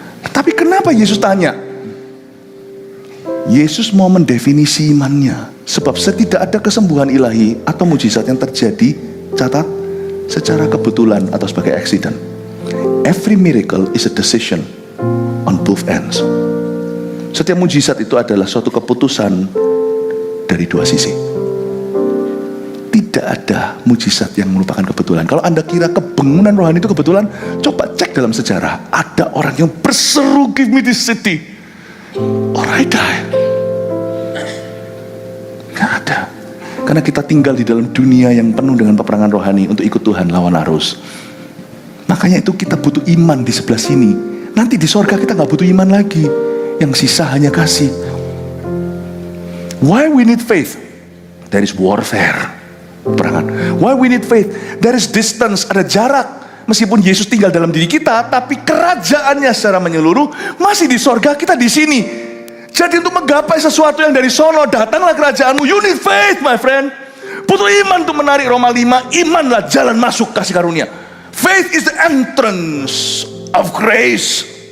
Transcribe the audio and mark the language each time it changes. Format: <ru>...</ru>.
<id>Tapi kenapa Yesus tanya? Yesus mau mendefinisi imannya. Sebab tidak ada kesembuhan ilahi atau mujizat yang terjadi, catat, secara kebetulan atau sebagai accident.</id> <en>Every miracle is a decision on both ends.</en> <id>Setiap mujizat itu adalah suatu keputusan dari dua sisi. Tidak ada mujizat yang merupakan kebetulan. Kalau Anda kira kebangunan rohani itu kebetulan, coba cek dalam sejarah. Ada orang yang berseru,</id> <en>"Give me this city, or I die."</en> <id>Gak ada. Karena kita tinggal di dalam dunia yang penuh dengan peperangan rohani untuk ikut Tuhan lawan arus. Makanya itu kita butuh iman di sebelah sini. Nanti di sorga kita gak butuh iman lagi. Yang sisa hanya kasih.</id> <en>Why we need faith? There is warfare. Perangan. Why we need faith? There is distance,</en> <id>ada jarak. Meskipun Yesus tinggal dalam diri kita, tapi kerajaannya secara menyeluruh masih di sorga, kita di sini. Jadi untuk menggapai sesuatu yang dari sono, datanglah kerajaanmu.</id> <en>You need faith, my friend.</en> <id>Butuh iman untuk menarik Roma 5. Imanlah jalan masuk kasih karunia.</id> <en>Faith is the entrance of grace.</en>